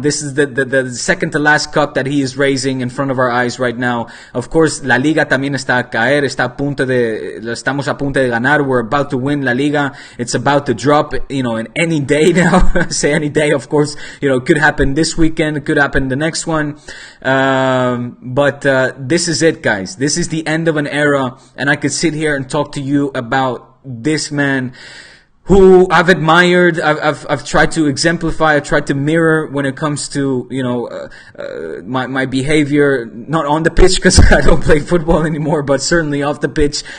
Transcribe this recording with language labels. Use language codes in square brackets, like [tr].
[en] This is the second to last cup that he is raising in front of our eyes right now. Of course, [es] la liga también está a caer. Estamos a punto de ganar. [en] We're about to win la liga. It's about to drop, in any day now. Say any day, of course. It could happen this weekend. It could happen the next one. But this is it, guys. This is the end of an era. And I could sit here and talk to you about this man who I've admired, I've tried to exemplify, I've tried to mirror when it comes to, my behavior, not on the pitch because I don't play football anymore, but certainly off the pitch.